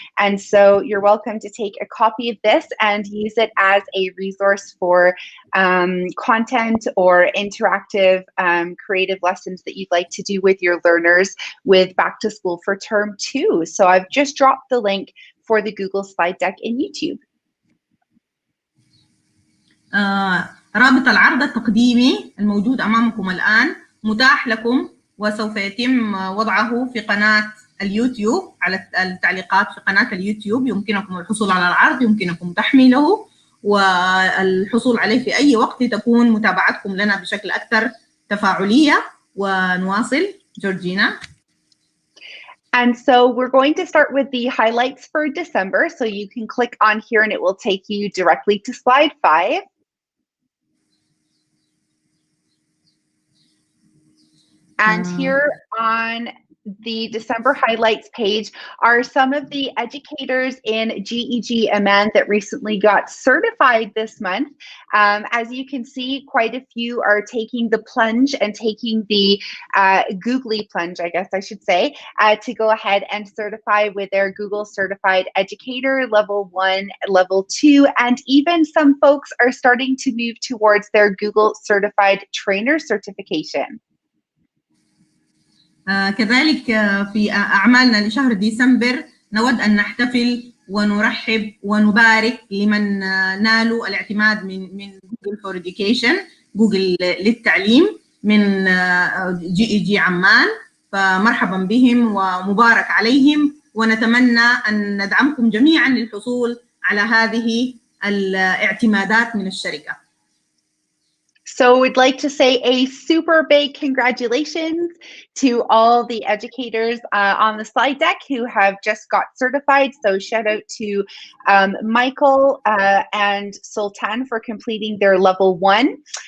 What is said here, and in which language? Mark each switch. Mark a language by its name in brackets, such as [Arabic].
[English] And so you're welcome to take a copy of this and use it as a resource for content or interactive creative lessons that you'd like to do with your learners with Back to School for Term 2. So I've just dropped the link for the Google slide deck in YouTube. [Arabic] رابط العرض التقديمي الموجود أمامكم الآن متاح لكم، وسوف يتم وضعه في قناة اليوتيوب على التعليقات في قناة اليوتيوب. يمكنكم الحصول على العرض، يمكنكم تحميله والحصول عليه في أي وقت تكون متابعتكم لنا بشكل أكثر تفاعلية. ونواصل جورجينا. [English] And so we're going to start with the highlights for December. So you can click on here and it will take you directly to slide 5. And here on the December highlights page are some of the educators in GEG Amman that recently got certified this month. As you can see, quite a few are taking the plunge and taking the Googley plunge, I guess I should say, to go ahead and certify with their Google Certified Educator Level 1, Level 2, and even some folks are starting to move towards their Google Certified Trainer certification. [Arabic] كذلك في أعمالنا لشهر ديسمبر نود أن نحتفل ونرحب ونبارك لمن نالوا الاعتماد من Google for Education، جوجل للتعليم، من GEG عمان. فمرحبا بهم ومبارك عليهم، ونتمنى أن ندعمكم جميعا للحصول على هذه الاعتمادات من الشركة. [English] So we'd like to say a super big congratulations to all the educators on the slide deck who have just got certified. So shout out to Michael and Sultan for completing their level 1.